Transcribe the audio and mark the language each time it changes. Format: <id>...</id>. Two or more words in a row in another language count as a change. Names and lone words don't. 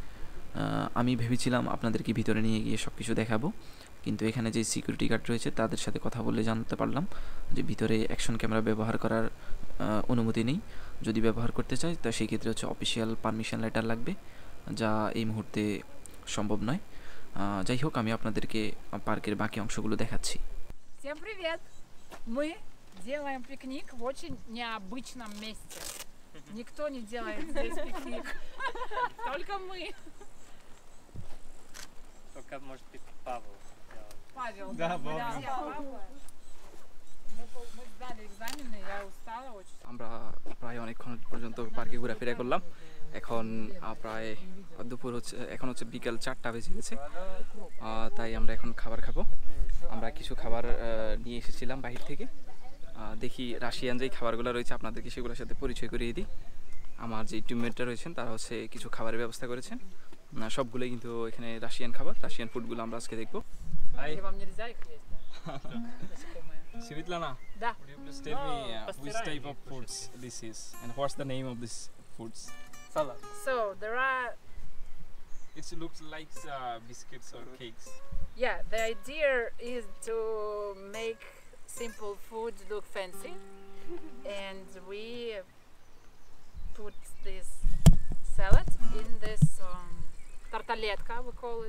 <bn>আমি ভেবেছিলাম আপনাদেরকে ভিতরে নিয়ে গিয়ে সব কিছু দেখাবো, কিন্তু এখানে যে</bn> <en>security guard</en> <bn>রয়েছে তাদের সাথে কথা বলে জানতে পারলাম যে ভিতরে</bn> <en>action camera</en> <bn>ব্যবহার করার অনুমতি নেই। যদি ব্যবহার করতে চাই তা সেই ক্ষেত্রে হচ্ছে</bn> <en>official permission letter</en> <bn>লাগবে, যা এই মুহূর্তে সম্ভব নয়। যাই হোক, আমি আপনাদেরকে পার্কের বাকি অংশগুলো দেখাচ্ছি।</bn> <ru>Всем привет. Мы делаем пикник в очень необычном месте. Никто не делает здесь пикник. Только мы. Только, может быть, Павел. Павел. Да, Павла. Мы сдали экзамены, я устала очень.</ru> <bn>আমরা প্রায় অনেকক্ষণ পর্যন্ত পার্কে ঘোরাফেরা করলাম। এখন প্রায় দুপুর হচ্ছে, এখন হচ্ছে বিকাল 4টা বেজে গেছে। তাই আমরা এখন খাবার খাবো। আমরা কিছু খাবার নিয়ে এসেছিলাম বাহির থেকে। দেখি রাশিয়ান যেই খাবারগুলো রয়েছে আপনাদেরকে সেগুলোর সাথে পরিচয় করিয়ে দিই। আমার যে টিমমেটরা রয়েছেন তারা হচ্ছে কিছু খাবারের ব্যবস্থা করেছেন। সবগুলোই কিন্তু এখানে রাশিয়ান খাবার,</bn> <en>Russian foods</en> <bn>আমরা আজকে দেখবো।</bn> <ru>Или вам нельзя их есть, да? Насекомые. Светлана, Да.</ru> <en>would you please tell me which type of foods this is and what's the name of this foods? Salad. So there are, It looks like biscuits or cakes. yeah, the idea is to make simple food look fancy, and we put this salad in this tartaletka, we call it.</en>